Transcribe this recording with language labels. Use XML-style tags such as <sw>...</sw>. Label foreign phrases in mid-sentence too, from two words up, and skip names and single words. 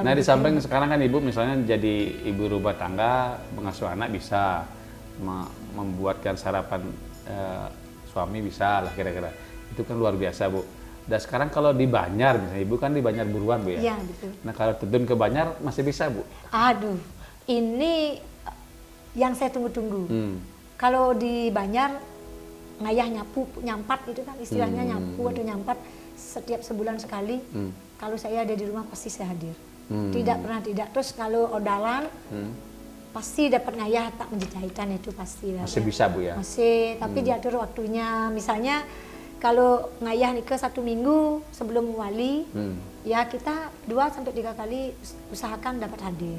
<id>Nah, di samping sekarang kan Ibu misalnya jadi ibu rumah tangga, mengasuh anak bisa, membuatkan sarapan suami bisa lah kira-kira. Itu kan luar biasa, Bu. Dan sekarang kalau di Banjar, misalnya Ibu kan di Banjar Buruan, Bu ya? Iya, betul. Nah, kalau terjun ke Banjar masih bisa, Bu? Aduh, ini yang saya tunggu-tunggu. Kalau di Banjar, ngayah nyapu, nyampat itu kan istilahnya nyapu atau nyampat setiap sebulan sekali. Kalau saya ada di rumah pasti saya hadir. Tidak pernah tidak. Terus kalau odalan, pasti dapat ngayah tak menjahitan itu pasti. Masih bisa, Bu ya? Masih, tapi diatur waktunya. Misalnya, kalau ngayah nikah 1 minggu sebelum wali, ya kita 2-3 kali usahakan dapat hadir.</id>